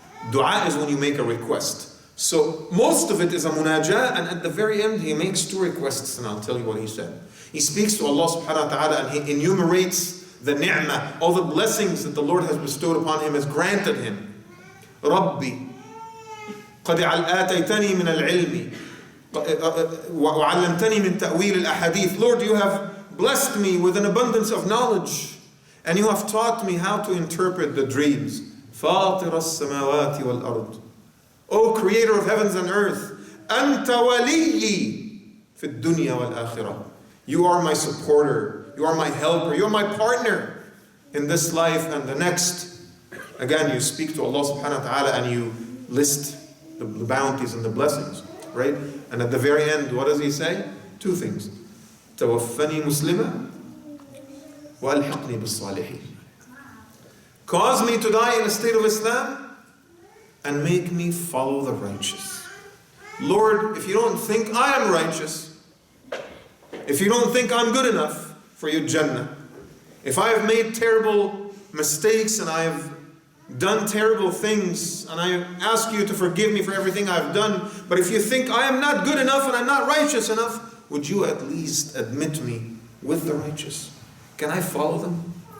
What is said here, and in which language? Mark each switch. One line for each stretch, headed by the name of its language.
English: Dua is when you make a request. So most of it is a munajah, and at the very end he makes two requests, and I'll tell you what he said. He speaks to Allah subhanahu wa ta'ala and he enumerates the ni'mah, all the blessings that the Lord has bestowed upon him, has granted him.
Arabic: Rabbi, قد آتيتني من العلم وعلمتني من تأويل الأحاديث.
English: Lord, you have blessed me with an abundance of knowledge, and you have taught me how to interpret the dreams.
Arabic: فاطر السماوات والأرض.
English: O Creator of heavens and earth,
Arabic: أنت وليي في الدنيا والآخرة.
English: You are my supporter, you are my helper, you are my partner in this life and the next. Again, you speak to Allah subhanahu wa ta'ala and you list the bounties and the blessings, right? And at the very end, what does he say? Two things.
Arabic: توفني مسلما وألحقني بالصالحين.
English: Cause me to die in a state of Islam and make me follow the righteous. Lord, if you don't think I am righteous, if you don't think I'm good enough for your Jannah, if I have made terrible mistakes and I have done terrible things and I ask you to forgive me for everything I've done, but if you think I am not good enough and I'm not righteous enough, would you at least admit me with the righteous? Can I follow them?